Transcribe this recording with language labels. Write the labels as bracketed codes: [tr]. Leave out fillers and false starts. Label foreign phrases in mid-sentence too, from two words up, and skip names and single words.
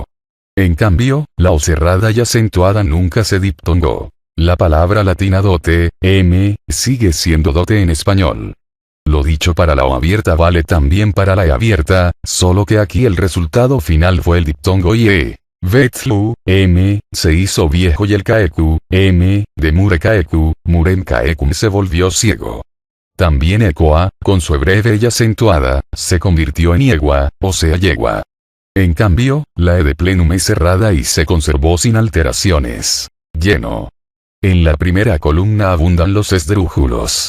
[es] En cambio, la O cerrada y acentuada nunca se diptongó. La palabra latina dote, sigue siendo dote en español. Lo dicho para la O abierta vale también para la E abierta, solo que aquí el resultado final fue el diptongo y Vetlu, se hizo viejo y el kaeku, de [la] mure kaeku, murem kaekum [es] se volvió ciego. También ecoa, con su breve y acentuada, se convirtió en yegua, o sea yegua. En cambio, la E de plenum es cerrada y se conservó sin alteraciones. Lleno. En la primera columna abundan los esdrújulos.